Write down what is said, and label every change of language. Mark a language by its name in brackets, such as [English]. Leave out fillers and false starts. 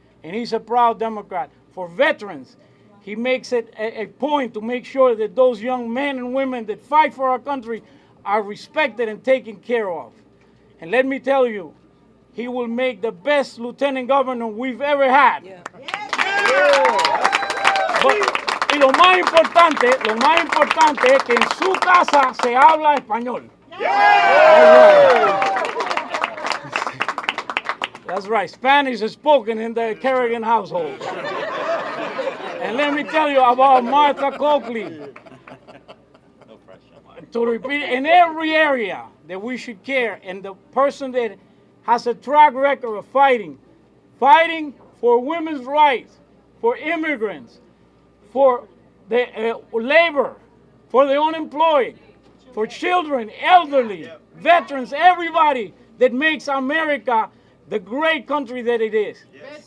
[English] And he's a proud Democrat. For veterans, he makes it a point to make sure that those young men and women that fight for our country are respected and taken care of. And let me tell you, he will make the best lieutenant governor we've ever had. Yeah. [Spanish] Y lo más importante es que en su casa se habla español. [English] That's right. Spanish is spoken in the Kerrigan household. And let me tell you about Martha Coakley. To repeat, in every area that we should care, and the person that has a track record of fighting for women's rights, for immigrants, for the labor, for the unemployed, for children, elderly, veterans, everybody that makes America the great country that it is. Yes.